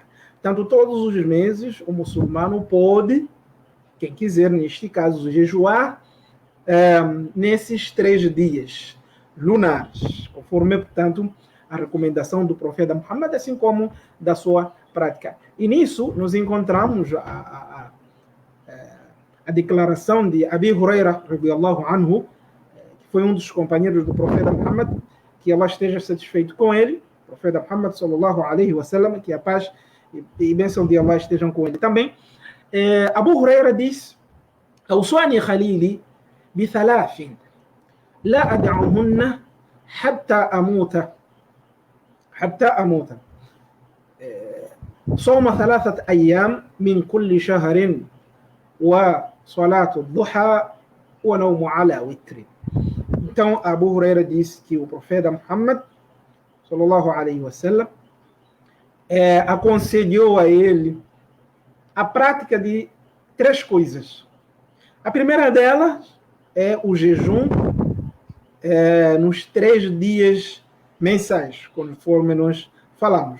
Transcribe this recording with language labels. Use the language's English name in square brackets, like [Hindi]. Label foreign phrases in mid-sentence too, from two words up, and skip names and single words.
[Portuguese] Portanto, todos os meses, o muçulmano pode, quem quiser, neste caso, jejuar nesses 3 dias lunares, conforme, portanto, a recomendação do profeta Muhammad, assim como da sua prática. E nisso, nós encontramos a declaração de Abi Huraira, [Arabic] رضي الله عنه, [Portuguese] que foi um dos companheiros do profeta Muhammad, que Allah esteja satisfeito com ele, o profeta Muhammad, [Arabic] صلى الله عليه وسلم, [Portuguese] que a paz e bênção de Allah estejam com ele também. Abu Huraira diz: [Arabic] أوصاني خليلي بثلاث لا أدعهن حتى أموت صوم 3 أيام من كل شهر وصلاة الضحى ونوم على وتر. [Portuguese] Então, Abu Huraira diz que o profeta Muhammad, [Arabic] صلى الله عليه وسلم, [Portuguese] aconselhou a ele a prática de 3 coisas. A primeira delas é o jejum nos 3 dias mensais, conforme nós falamos.